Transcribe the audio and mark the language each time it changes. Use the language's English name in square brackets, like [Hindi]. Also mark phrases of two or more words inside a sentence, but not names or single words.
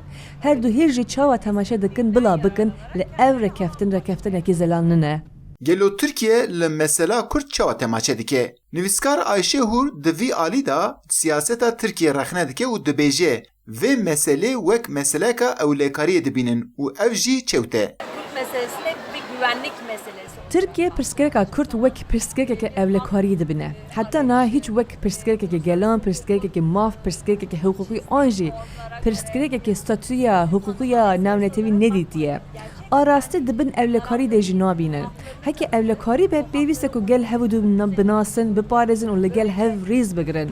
[Kurdish] Her du hêl jî çawa temaşe dikin bila bikin lê ev rekeftinekî zelanî ne. Gelo Tirkiye li mesela Kurd çawa temaşe dike. Nivîskar Ayşe Hur di vî alî da siyaseta Tirkiye rexne dike û dibêje vê meselê wek meseleka ewlêkariyê dibînin û ev jî çewte. [Turkish] Meselesine bir güvenlik meselesi. [Kurdish] Tirkiye pirsgirêka Kurd wek pirsgirêkeke evlekariyê dibine. Heta na hiç wek pirsgirêkeke gelan, pirsgirêkeke maf, pirsgirêkeke hukukî an jî pirsgirêkeke statûya hukûkiya navnetewî nedîtiye. Arastî dibin evlekarî de jî nabînin. Heke evlekarî be pêwîst e ku gel hev dû binasin, biparêzin û li gel hev rêz bigirin.